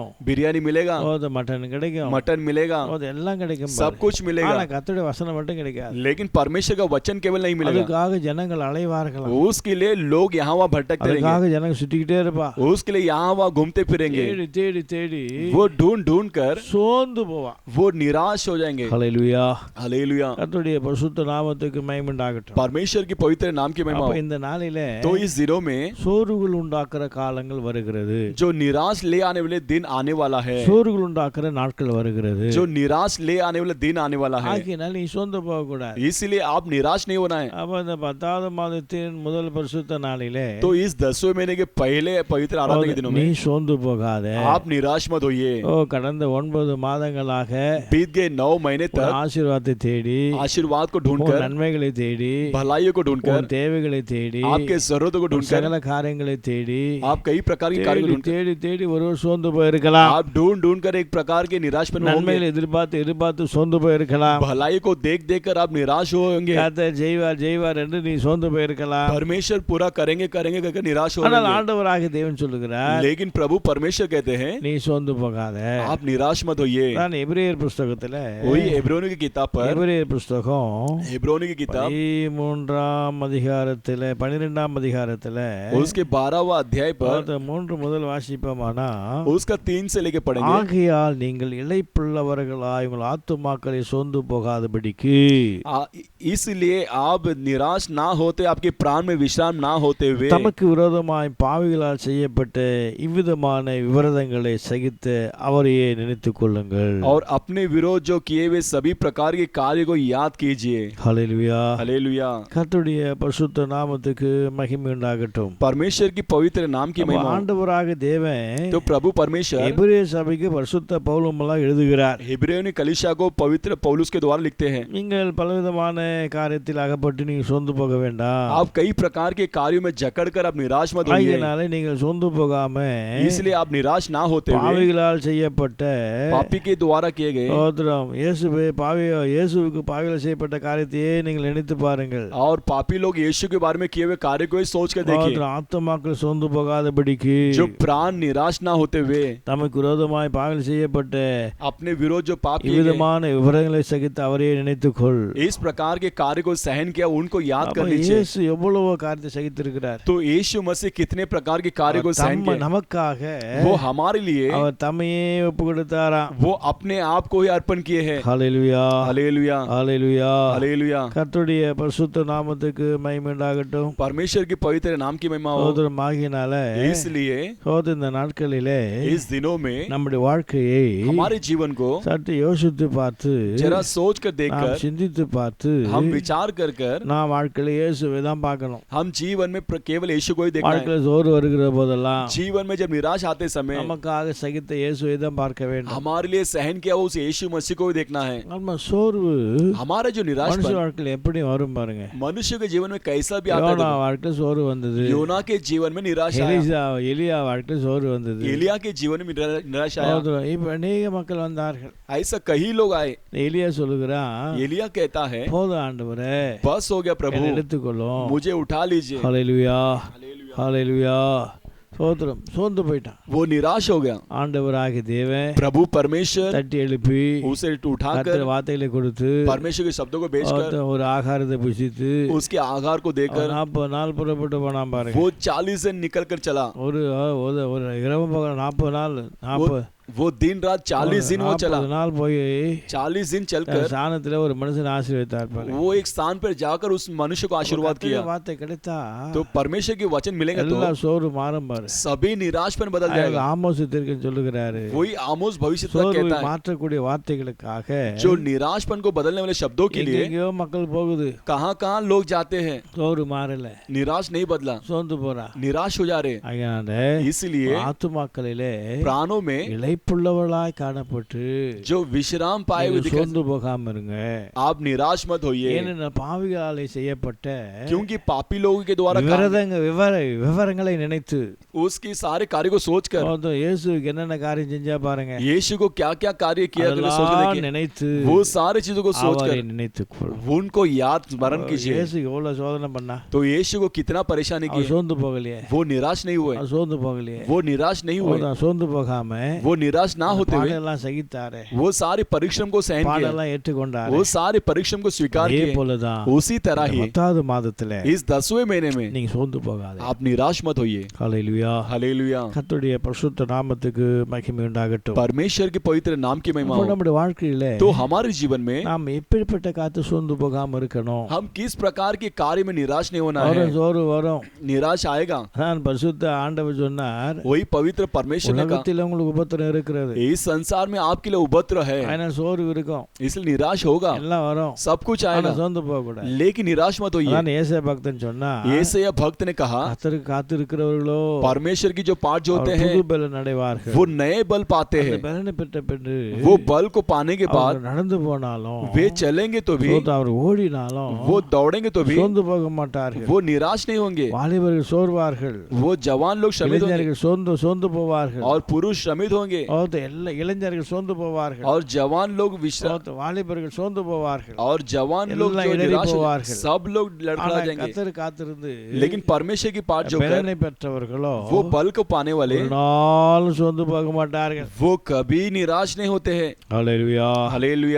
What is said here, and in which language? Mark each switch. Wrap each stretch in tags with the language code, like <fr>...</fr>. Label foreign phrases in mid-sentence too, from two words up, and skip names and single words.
<hi>बिरयानी मिलेगा,</hi> <ta>மட்டன் கிடைக்கும்,</ta> <hi>मटन मिलेगा,</hi> <ta>எல்லாம் கிடைக்கும்</ta> <hi>सब</hi> <ta>பாரு.</ta> <hi>कुछ मिलेगा,</hi> <ta>ஆனா கர்த்தருடைய வசனம் மட்டும் கிடைக்காது.</ta> <hi>लेकिन परमेश्वर का वचन केवल नहीं मिलेगा।</hi> <ta>அதுக்காக ஜனங்கள் அலைவார்களாம்.</ta> <hi>उसके लिए लोग यहाँ वहाँ भटकते रहेंगे,</hi> <ta>அதுக்காக ஜனங்க சுத்திக்கிட்டே இருப்பா.</ta> <hi>उसके लिए यहाँ वहाँ घूमते फिरेंगे,</hi> <ta>தேடி தேடி தேடி</ta> <hi>वो ढूंढ ढूंढ कर</hi> <ta>சோர்ந்து போவா.</ta> <hi>वो निराश हो जाएंगे।</hi> <ta>ஹல்லேலூயா.</ta> <hi>हालेलुया।</hi> <ta>கர்த்தருடைய பரிசுத்த நாமத்துக்கு மகிமை உண்டாகட்டும்.</ta> <hi>परमेश्वर की पवित्र नाम की महिमा</hi> <ta>அப்ப</ta> <hi>हो।</hi> <ta>இந்த நாளிலே</ta> <hi>तो इस दिनों में</hi> <ta>சோறுகள் உண்டாக்குற காலங்கள் வருகிறது.</ta> <hi>जो निराश ले आने वाले दिन आने वाला है,</hi> <ta>சோறுகள் உண்டாக்குற நாட்கள் வருகிறது.</ta> <hi>जो निराश ले आने वाले दिन आने वाला है,</hi> <ta>ஆகையினால் நீ சோர்ந்து போக கூடாது.</ta> <hi>इसलिए आप निराश नहीं होना है।</hi> <ta>அப்ப இந்த 10வது மாதத்தின் முதல் பரிசுத்த நாளிலே</ta> <hi>तो इस 10वें महीने के पहले पवित्र आराधना के दिनों</hi> <ta>நீ</ta> <hi>में</hi> <ta>சோர்ந்து போகாத.</ta> <hi>आप निराश मत होइए।</hi> <ta>கடந்த 9 மாதங்களாக</ta> <hi>बीत गए 9 महीने</hi> <ta>உன்</ta> <hi>तक</hi> <ta>ஆசீர்வாதத்தை தேடி,</ta> <hi>आशीर्वाद को</hi> <ta>உன்</ta> <hi>ढूंढकर,</hi> <ta>நன்மைகளை தேடி,</ta> <hi>भलाइयों को</hi> <ta>உன்</ta> <hi>ढूंढकर,</hi> <ta>தேவைகளை தேடி,</ta> <hi>आपके जरूरतों को</hi> <ta>உன்</ta> <hi>ढूंढकर,</hi> <ta>சகல காரியங்களை தேடி,</ta> <hi>आप कई प्रकार के कार्य को</hi> <ta>தேடி</ta> <hi>ढूंढकर,</hi> <ta>தேடி தேடி ஒருவர் சோர்ந்து போயிருக்கலாம்.</ta> <hi>आप ढूंढ ढूंढ कर एक प्रकार के निराश में होंगे।</hi> <ta>நன்மைகளை எதிர்பார்த்து எதிர்பார்த்து சோர்ந்து போயிருக்கலாம்.</ta> <hi>भलाई को देख देख कर आप निराश होंगे।</hi> <ta>கர்த்தர் ஜெய்வார் ஜெய்வார் என்று நீ சோர்ந்து போயிருக்கலாம்.</ta> <hi>परमेश्वर पूरा करेंगे करेंगे कहकर निराश हो</hi> <ta>ஆனால்</ta> <hi>जाएंगे।</hi> <ta>ஆண்டவராகிய தேவன் சொல்லுகிறார்,</ta> <hi>लेकिन प्रभु परमेश्वर कहते हैं</hi> <ta>நீ சோர்ந்து போகாத.</ta> <hi>आप निराश मत होइए।</hi> <ta>நான் எபிரேயர் புஸ்தகத்துல,</ta> <hi>वही எபிரோனிய की किताब पर,</hi> <ta>எபிரேயர் புஸ்தகம்</ta> <hi>எபிரோனிய की किताब</hi> <ta>13ஆம் அதிகாரத்துல 12ஆம் அதிகாரத்துல</ta> <hi>उसके 12वां अध्याय पर</hi> <ta>3 முதல் வாசிப்போமானா,</ta> <hi>उसका 3 से लेके पढ़ेंगे।</hi> <ta>ஆகையால் நீங்கள் இளைப்புள்ளவர்களாய் உங்கள் ஆத்துமாக்களை சோர்ந்து போகாதபடிக்கு,</ta> <hi>इसलिए आप निराश ना होते, आपके प्राण में विश्राम ना होते हुए</hi> <ta>தமக்கு விரோதமாய் பாவிகளால் செய்யப்பட்ட இவ்விதமான விவரதங்களை சகித்து அவரையே நினைத்துக் கொள்ளுங்கள்.</ta> <hi>और अपने विरोध जो किए हुए सभी प्रकार के कार्य को याद कीजिए।</hi> <ta>ஹல்லேலூயா.</ta> <hi>हालेलुया।</hi> <ta>கர்த்தருடைய பரிசுத்த நாமத்துக்கு மகிமை உண்டாகட்டும்.</ta> <hi>परमेश्वर की पवित्र नाम की महिमा।</hi> <ta>ஆண்டவராக தேவன்</ta> <hi>तो प्रभु परमेश्वर</hi> <ta>எபிரேய சபைக்கு பரிசுத்த பவுலமெல்லாம் எழுதுகிறார்.</ta> <hi>हिब्रियों कलीसिया को पवित्र पौलुस के द्वारा लिखते हैं,</hi> <ta>நீங்கள் பலவிதமான காரியத்தில் அகப்பட்டு நீங்க சோர்ந்து போக வேண்டாம்.</ta> <hi>आप कई प्रकार के कार्यों में जकड़ कर आप निराश मत होइए।</hi> <ta>ஆகையினாலே நீங்கள் சோர்ந்து போகாம</ta> <hi>इसलिए आप निराश ना होते हुए</hi> <ta>பாவிகளால் செய்யப்பட்ட</ta> <hi>पापी के द्वारा किए गए</hi> <ta>ஸ்தோத்திரம் இயேசுவுக்கு பாவிகளால் செய்யப்பட்ட காரியத்தையே நீங்கள் நினைத்து பாருங்கள்.</ta> <hi>और पापी लोग यीशु के बारे में किए हुए कार्य को ही सोच कर देखिए,</hi> <ta>ஸ்தோத்திரம். ஆத்துமாக்கள் சோர்ந்து போகாதபடிக்கு,</ta> <hi>जो प्राण निराश ना होते हुए</hi> <ta>தமக்கு விரோதமாய் பாவிகள் செய்யப்பட்ட</ta> <hi>अपने विरोध जो पाप किए गए,</hi> <ta>இவ்விதமான விவரங்களை சகித்து அவரையே நினைத்துக்கொள்.</ta> <hi>इस प्रकार के कार्य को सहन किया, उनको याद कर</hi> <ta>அப்ப</ta> <hi>लीजिए।</hi> <ta>இயேசு எவ்வளவு காரியத்தை சகித்திருக்கிறார்.</ta> <hi>तो यीशु मसीह कितने प्रकार के कार्य को सहन किया,</hi> <ta>நமக்காக</ta> <hi>वो हमारे लिए</hi> <ta>அவர் தம்மையே ஒப்பு கொடுத்தாராம்.</ta> <hi>वो अपने आप को ही अर्पण किए हैं।</hi> <ta>ஹல்லேலூயா.</ta> <hi>हालेलुया।</hi> <ta>ஹல்லேலூயா.</ta> <hi>हालेलुया।</hi> <ta>கர்த்தருடைய பரிசுத்த நாமத்துக்கு மகிமை உண்டாகட்டும்.</ta> <hi>परमेश्वर की पवित्र नाम की महिमा हो।</hi> <ta>சகோதரம் ஆகினால</ta> <hi>इसलिए</hi> <ta>இந்த நாட்களிலே</ta> <hi>इस दिनों में</hi> <ta>நம்முடைய வாழ்க்கையை</ta> <hi>हमारे जीवन को</hi> <ta>சற்று யோசித்து பார்த்து,</ta> <hi>जरा सोच कर</hi> <ta>நாம்</ta> <hi>देखकर,</hi> <ta>சிந்தித்து பார்த்து,</ta> <hi>हम विचार कर कर</hi> <ta>நான் வாழ்க்கையில இயேசுவை தான் பார்க்கணும்.</ta> <hi>हम जीवन में केवल यीशु को ही देखना है।</hi> <ta>வாழ்க்கையில சோறு வருகிற போதெல்லாம்</ta> <hi>जीवन में जब निराश आते समय</hi> <ta>நமக்காக சகித்த இயேசுவை தான் பார்க்க வேண்டும்.</ta> <hi>हमारे लिए सहन किया वो उस यीशु मसीह को ही देखना है।</hi> <ta>நம்ம சோர்வு</ta> <hi>हमारा जो निराश</hi> <ta>மனுஷ வாழ்க்கையில எப்படி வரும் பாருங்க.</ta> <hi>मनुष्य के जीवन में कैसा भी आता</hi> <ta>யோனா</ta> <hi>है।</hi> <ta>வாழ்க்கையில சோர்வு வந்தது.</ta> <hi>योना के जीवन में निराश आया,</hi> <ta>எலியா வாழ்க்கையில சோர்வு வந்தது.</ta> <hi>एलिया के जीवन में निराश आया।</hi> <ta>இப்ப அநேக மக்கள் வந்தார்கள்.</ta> <hi>ऐसा कई लोग आए।</hi> <ta>எலியா சொல்லுகிறான்,</ta> <hi>एलिया कहता है</hi> <ta>போதும் ஆண்டவரே,</ta> <hi>बस हो गया प्रभु,</hi> <ta>என்னை எடுத்துக்கொள்ளும்.</ta> <hi>मुझे उठा लीजिए।</hi> <ta>ஹல்லேலூயா.</ta> <hi>हालेलुया।</hi> <ta>ஹல்லேலூயா. ஸ்தோத்திரம். சோர்ந்து போயிட்டான்.</ta> <hi>वो निराश हो गया।</hi> <ta>ஆண்டவராகிய தேவன்</ta> <hi>प्रभु परमेश्वर</hi> <ta>தட்டி எழுப்பி</ta> <hi>उसे उठाकर</hi> <ta>கர்த்தர் வார்த்தைகளை கொடுத்து</ta> <hi>परमेश्वर के शब्दों को भेजकर</hi> <ta>ஒரு ஆகாரத்தை புசித்து</ta> <hi>उसके आहार को देकर</hi> <ta>40 நாள் புறப்பட்டு போனான் பாருங்க.</ta> <hi>वो 40 दिन निकल कर चला।</hi> <ta>ஒரு இரவு பகல் 40 நாள் 40</ta> <hi>वो दिन रात 40 दिन वो चला।</hi> <ta>40 நாள் போய்</ta> <hi>40 दिन चलकर</hi> <ta>ஸ்தானத்துல ஒரு மனுஷன் ஆசீர்வதித்தார் பாருங்க.</ta> <hi>वो एक स्थान पर जाकर उस मनुष्य को आशीर्वाद किया।</hi> <ta>வார்த்தை கிடைத்தா</ta> <hi>तो परमेश्वर के वचन मिलेंगे</hi> <ta>எல்லா</ta> <hi>तो</hi> <ta>சோறு மாறும் பாரு.</ta> <hi>सभी निराशपन बदल जाएगा।</hi> <ta>ஆமோஸ் தீர்க்கன் சொல்லுகிறாரு,</ta> <hi>वही आमोस भविष्य तक</hi> <ta>சோர்வை</ta> <hi>कहता है,</hi> <ta>மாற்றக்கூடிய வார்த்தைகளுக்காக</ta> <hi>जो निराशपन को बदलने वाले शब्दों के लिए</hi> <ta>எங்கெங்கேயோ மக்கள் போகுது.</ta> <hi>कहां-कहां लोग जाते हैं,</hi> <ta>சோறு மாறல,</ta> <hi>निराश नहीं बदला,</hi> <ta>சோர்ந்து போறா.</ta> <hi>निराश हो जा रहे।</hi> <ta>அதனால</ta> <hi>इसलिए</hi> <ta>ஆத்துமாக்களிலே</ta> <hi>प्राणों में</hi> <ta>இளைப்புள்ளவளாய் காணப்பட்டு</ta> <hi>जो विश्राम पाए हुए दिखाई,</hi> <ta>சோர்ந்து போகாம இருங்க.</ta> <hi>आप निराश मत होइए,</hi> <ta>ஏனென்றால் பாவிகளாலே செய்யப்பட்ட</ta> <hi>क्योंकि पापी लोगों के द्वारा</hi> <ta>விவரங்களை நினைத்து</ta> <hi>उसकी सारे कार्य को सोचकर,</hi> <ta>இயேசுக்கு என்னென்ன காரியம் செஞ்சா பாருங்க,</ta> <hi>यीशु को क्या-क्या कार्य किया सोच के देखिए,</hi> <ta>நினைத்து</ta> <hi>वो सारी चीजों को सोचकर</hi> <ta>நினைத்துக்கொள்.</ta> <hi>उनको याद स्मरण कीजिए।</hi> <ta>இயேசு எவ்வளவு சோதனை பண்ணா,</ta> <hi>तो यीशु को कितना परेशानी की,</hi> <ta>சோர்ந்து போகலையே,</ta> <hi>वो निराश नहीं हुए,</hi> <ta>சோர்ந்து போகலையே,</ta> <hi>वो निराश नहीं हुए,</hi> <ta>சோர்ந்து போகாம</ta> <hi>वो निराश ना होते हुए</hi> <ta>பாடெல்லாம் சகித்தாரே,</ta> <hi>वो सारे परिश्रम को सहन किया,</hi> <ta>பாடெல்லாம் ஏற்றுக்கொண்டாரே.</ta> <hi>वो सारे परिश्रम को स्वीकार</hi> <ta>அதே</ta> <hi>किए।</hi> <ta>போலதான்</ta> <hi>उसी तरह ही</hi> <ta>10வது மாதத்துல</ta> <hi>इस 10वें महीने में</hi> <ta>நீங்க சோர்ந்து போகாதே.</ta> <hi>आप निराश मत होइए।</hi> <ta>ஹல்லேலூயா.</ta> <hi>हालेलुया।</hi> <ta>கர்த்தருடைய பரிசுத்த நாமத்துக்கு மகிமை உண்டாகட்டும்.</ta> <hi>परमेश्वर के पवित्र नाम की महिमा</hi> <ta>இப்போ</ta> <hi>हो।</hi> <ta>நம்முடைய வாழ்க்கையில</ta> <hi>तो हमारे जीवन में</hi> <ta>நாம் எப்படிப்பட்ட காத்து சோர்ந்து போகாம இருக்கணும்.</ta> <hi>हम किस प्रकार के कार्य में निराश नहीं होना है।</hi> <ta>சோறு வரும்,</ta> <hi>निराश आएगा,</hi> <ta>நான் பரிசுத்த ஆண்டவர் சொன்னார்,</ta> <hi>वही पवित्र परमेश्वर ने कहा,</hi> <ta>உலகத்தில் உங்களுக்கு உபத்திரம் இருக்கிறது.</ta> <hi>इस संसार में आपके लिए उपद्रव है,</hi> <ta>அதனால சோர்வு இருக்கும்,</ta> <hi>इसलिए निराश होगा,</hi> <ta>எல்லாம் வரும்,</ta> <hi>सब कुछ</hi> <ta>ஆனா</ta> <hi>आएगा,</hi> <ta>சோர்ந்து போக கூடாது.</ta> <hi>लेकिन निराश मत होइए।</hi> <ta>அதான் ஏசாயா பக்தன் சொன்னா,</ta> <hi>येसाया भक्त ने कहा</hi> <ta>கர்த்தருக்கு காத்திருக்கிறவர்களோ</ta> <hi>परमेश्वर की जो पाठ जो होते हैं</hi> <ta>புது பலன் அடைவார்கள்.</ta> <hi>वो नए बल पाते</hi> <ta>அந்த</ta> <hi>हैं,</hi> <ta>பலனை பெற்ற பின்பு</ta> <hi>वो बल को पाने के बाद</hi> <ta>அவர் நடந்து போனாலும்</ta> <hi>वे चलेंगे तो भी,</hi> <ta>அவர் ஓடினாலும்</ta> <hi>वो दौड़ेंगे तो भी</hi> <ta>சோர்ந்து போக மாட்டார்கள்.</ta> <hi>वो निराश नहीं होंगे,</hi> <ta>வாலிபர்கள் சோர்வார்கள்,</ta> <hi>वो जवान लोग श्रमित होंगे</hi> <ta>இளைஞர்கள் சோர்ந்து போவார்கள்,</ta> <hi>और पुरुष श्रमित होंगे</hi> <ta>எல்லா இளைஞர்கள் சோர்ந்து போவார்கள்,</ta> <hi>और जवान लोग विश्राम</hi> <ta>வாலிபர்கள் சோர்ந்து போவார்கள்,</ta> <hi>और जवान लोग</hi> <ta>எல்லாம்</ta> <hi>जो</hi> <ta>இடறி</ta> <hi>निराश होंगे,</hi> <ta>போவார்கள்.</ta> <hi>सब लोग लड़खड़ा</hi> <ta>ஆனா</ta> <hi>जाएंगे।</hi> <ta>கர்த்தர் காத்திருந்து</ta> <hi>लेकिन परमेश्वर की पाठ जो कर</hi> <ta>பலனை பெற்றவர்களோ</ta> <hi>वो बल को पाने वाले</hi> <ta>ஒரு நாளும் சோர்ந்து போக மாட்டார்கள்.</ta> <hi>वो कभी निराश नहीं होते हैं।</hi> <ta>ஹல்லேலூயா.</ta> <hi>हालेलुया,</hi>